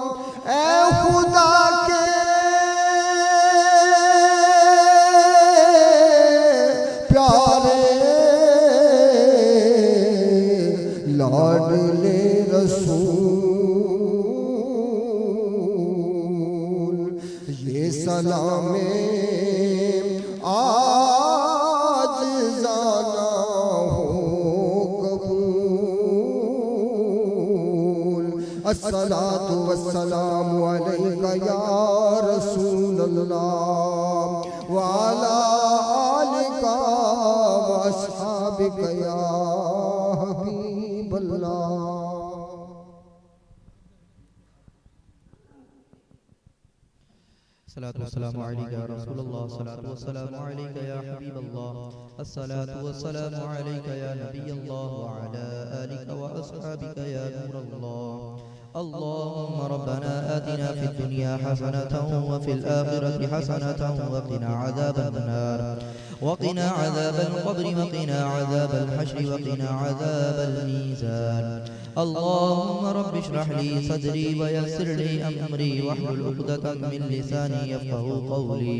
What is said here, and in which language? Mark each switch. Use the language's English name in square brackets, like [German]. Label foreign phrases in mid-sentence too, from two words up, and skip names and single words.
[Hindi] ऐ खुदा के प्यारे लाडले रसूल, ये सलामे आज जाना हो कबूल। [Arabic] الصلاة والسلام عليك يا رسول الله وعلى آلك وأصحابك يا حبيب الله. الصلاة والسلام عليك يا رسول الله، الصلاة والسلام عليك يا حبيب الله، الصلاة والسلام عليك يا نبي الله وعلى آلك وأصحابك يا نور الله. اللهم ربنا آتنا في الدنيا حسنة وفي الآخرة حسنة وقنا عذاب النار وقنا عذاب القبر وقنا عذاب الحشر وقنا عذاب الميزان. اللهم رب اشرح لي صدري ويسر لي أمري واحلل عقدة من لساني يفقه قولي.